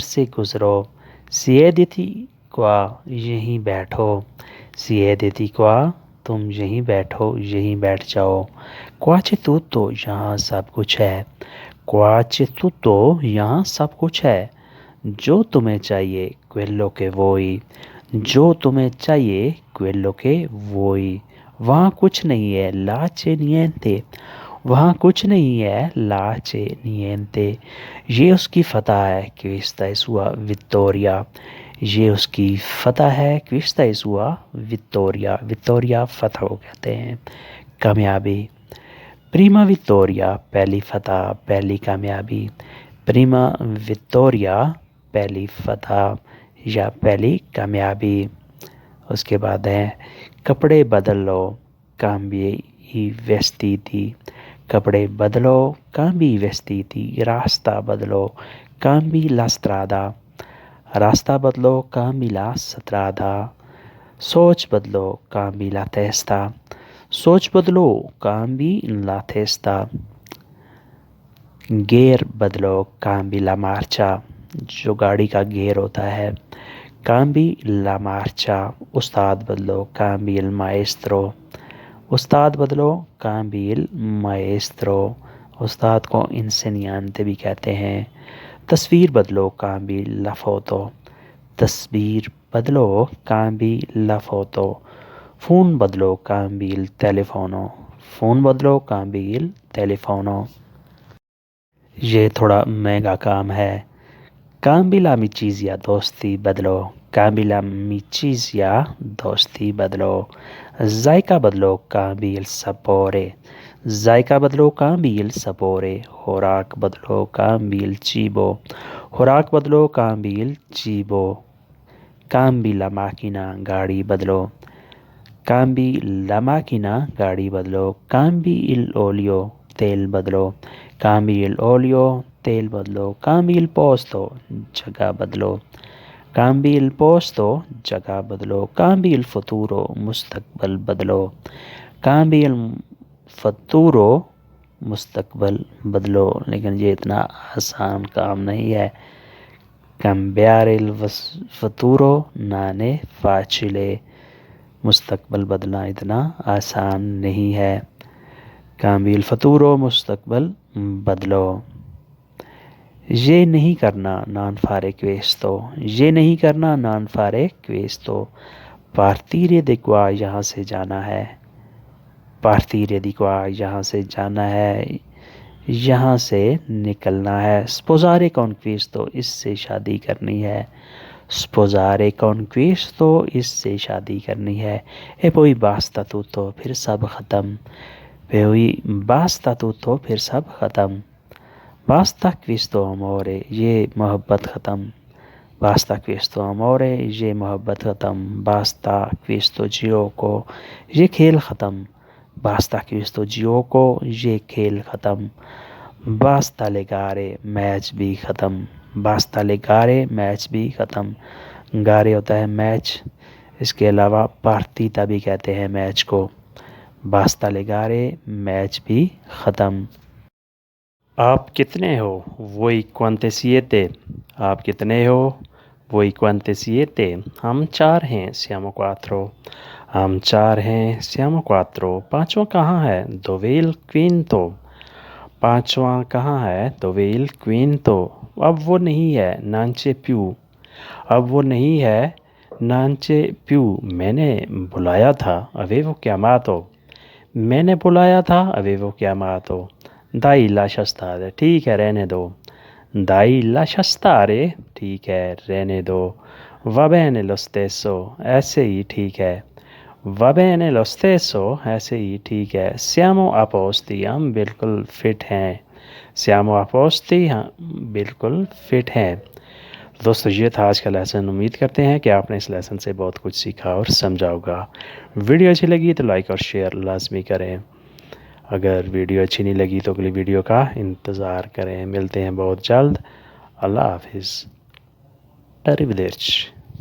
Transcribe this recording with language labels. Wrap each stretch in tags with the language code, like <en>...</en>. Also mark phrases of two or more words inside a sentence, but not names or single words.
<ur>سے گزرو،</ur> <it>siediti qua</it> <ur>یہیں بیٹھو،</ur> <it>siediti qua</it> <ur>تم یہیں بیٹھو، یہیں بیٹھ جاؤ، کوچے تو یہاں سب کچھ ہے، کوچے تو یہاں سب کچھ ہے، جو تمہیں چاہیے</ur> <it>quello che vuoi،</it> <ur>جو تمہیں چاہیے</ur> <it>quello che vuoi،</it> <ur>وہاں کچھ نہیں ہے</ur> <it>là c'è niente،</it> <ur>وہاں کچھ نہیں ہے</ur> <it>là c'è niente۔</it> <ur>یہ اس کی فتح ہے</ur> <it>questa è sua vittoria،</it> <ur>یہ اس کی فتح ہے</ur> <it>questa è sua vittoria،</it> <ur>vittoria فتح کو کہتے ہیں، کامیابی۔</ur> <it>prima vittoria</it> <ur>پہلی فتح، پہلی کامیابی،</ur> <it>prima vittoria</it> <ur>پہلی فتح یا پہلی کامیابی۔ اس کے بعد ہے کپڑے بدل لو،</ur> <it>cambi i vestiti،</it> <ur>کپڑے بدلو</ur> <it>cambi i vestiti،</it> <ur>راستہ بدلو</ur> <it>cambi la strada،</it> <ur>راستہ بدلو</ur> <it>cambi la strada،</it> <ur>سوچ بدلو</ur> <it>cambi la testa،</it> <ur>سوچ بدلو</ur> <it>cambi la testa،</it> <ur>گیئر بدلو</ur> <it>cambi la marcia،</it> <ur>جو گاڑی کا گیئر ہوتا ہے</ur> <it>cambi la marcia،</it> <ur>استاد بدلو</ur> <it>cambi il maestro،</it> <ur>استاد بدلو</ur> <it>cambi il maestro،</it> <ur>استاد کو insegnante بھی کہتے ہیں۔ تصویر بدلو</ur> <it>cambi la foto،</it> <ur>تصویر بدلو</ur> <it>cambi la foto،</it> <ur>فون بدلو</ur> <it>cambi il telefono،</it> <ur>فون بدلو</ur> <it>cambi il telefono۔</it> <ur>یہ تھوڑا مہنگا کام ہے،</ur> <it>cambi l'amicizia</it> <ur>دوستی بدلو،</ur> <it>cambi l'amicizia</it> <ur>دوستی بدلو۔ ذائقہ بدلو</ur> <it>cambi il sapore،</it> <ur>ذائقہ بدلو</ur> <it>cambi il sapore۔</it> <ur>خوراک بدلو</ur> <it>cambi il cibo،</it> <ur>خوراک بدلو</ur> <it>cambi il cibo۔ cambi la macchina</it> <ur>گاڑی بدلو،</ur> <it>cambi la macchina</it> <ur>گاڑی بدلو۔</ur> <it>cambi l'olio</it> <ur>تیل بدلو،</ur> <it>cambi l'olio</it> <ur>تیل بدلو۔</ur> <it>cambi il posto</it> <ur>جگہ بدلو،</ur> <it>cambi il posto</it> <ur>جگہ بدلو۔</ur> <it>cambi il futuro</it> <ur>مستقبل بدلو،</ur> <it>cambi il futuro</it> <ur>مستقبل بدلو۔ لیکن یہ اتنا آسان کام نہیں ہے،</ur> <it>cambiare il futuro non è facile،</it> <ur>مستقبل بدلنا اتنا آسان نہیں ہے،</ur> <it>cambi il futuro</it> <ur>مستقبل بدلو۔ یہ نہیں کرنا</ur> <it>non fare questo،</it> <ur>یہ نہیں کرنا</ur> <it>non fare questo۔ partire di qua</it> <ur>یہاں سے جانا ہے،</ur> <it>partire di qua</it> <ur>یہاں سے جانا ہے، یہاں سے نکلنا ہے۔</ur> <it>sposare con questo</it> <ur>اس سے شادی کرنی ہے،</ur> <it>sposare con questo</it> <ur>اس سے شادی کرنی ہے۔</ur> <it>e poi basta tutto</it> <ur>پھر سب ختم،</ur> <it>poi basta tutto</it> <ur>پھر سب ختم۔</ur> <it>basta questo amore</it> <ur>یہ محبت ختم،</ur> <it>basta questo amore</it> <ur>یہ محبت ختم۔</ur> <it>basta questo gioco</it> <ur>یہ کھیل ختم،</ur> <it>basta questo gioco</it> <ur>یہ کھیل ختم۔</ur> <it>basta le gare</it> <ur>میچ بھی ختم،</ur> <it>basta le gare</it> <ur>میچ بھی ختم۔ گارے ہوتا ہے میچ، اس کے علاوہ پارتیتا بھی کہتے ہیں میچ کو۔</ur> <it>basta le gare</it> <ur>میچ بھی ختم۔ آپ کتنے ہو؟</ur> <it>voi quante siete،</it> <ur>آپ کتنے ہو؟</ur> <it>voi quante siete،</it> <ur>ہم چار ہیں</ur> <it>siamo quattro،</it> <ur>ہم چار ہیں</ur> <it>siamo quattro۔</it> <ur>پانچواں کہاں ہے؟</ur> <it>dove il quinto،</it> <ur>پانچواں کہاں ہے؟</ur> <it>dove il quinto۔</it> <ur>اب وہ نہیں ہے</ur> <it>non c'è più،</it> <ur>اب وہ نہیں ہے</ur> <it>non c'è più۔</it> <ur>میں نے بلایا تھا</ur> <it>avevo chiamato،</it> <ur>میں نے بلایا تھا</ur> <it>avevo chiamato۔ dai lascia stare</it> <ur>ٹھیک ہے رہنے دو،</ur> <it>dai lascia stare</it> <ur>ٹھیک ہے رہنے دو۔</ur> <it>va bene lo stesso</it> <ur>ایسے ہی ٹھیک ہے،</ur> <it>va bene lo stesso</it> <ur>ایسے ہی ٹھیک ہے۔</ur> <it>siamo a posti</it> <ur>ہم بالکل فٹ ہیں،</ur> <it>siamo a posti</it> <ur>ہم بالکل فٹ ہیں۔ دوستو یہ تھا آج کا لیسن. امید کرتے ہیں کہ آپ نے اس لیسن سے بہت کچھ سیکھا اور سمجھا ہوگا. ویڈیو اچھی لگی تو لائک اور شیئر لازمی کریں. اگر ویڈیو اچھی نہیں لگی تو اگلی ویڈیو کا انتظار کریں. ملتے ہیں بہت جلد. اللہ حافظ.</ur> <it>arrivederci.</it>